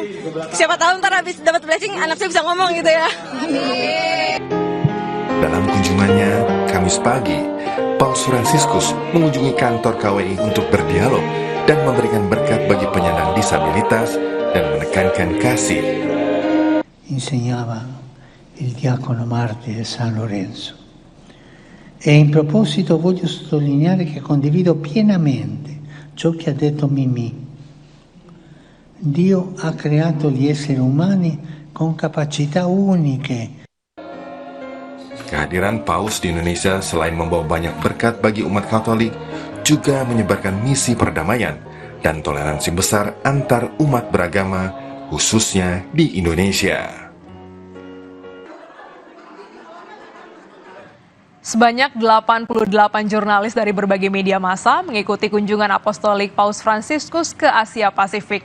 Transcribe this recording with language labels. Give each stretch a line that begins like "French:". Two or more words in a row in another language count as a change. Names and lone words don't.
Indonesian: Siapa tahu ntar habis dapat blessing anak saya bisa ngomong gitu ya. Dalam kunjungannya Kamis pagi, Paus Fransiskus mengunjungi kantor KWI untuk berdialog dan memberikan berkat bagi penyandang disabilitas dan menekankan kasih.
Italian: Insegnava il diacono Marti di San Lorenzo. E in proposito voglio sottolineare che condivido pienamente ciò che ha detto Mimì. Dio ha creato gli esseri umani con capacità uniche.
Indonesian: Kehadiran Paus di Indonesia selain membawa banyak berkat bagi umat Katolik, juga menyebarkan misi perdamaian dan toleransi besar antar umat beragama, khususnya di Indonesia. Sebanyak 88 jurnalis dari berbagai media massa mengikuti kunjungan apostolik Paus Fransiskus ke Asia Pasifik.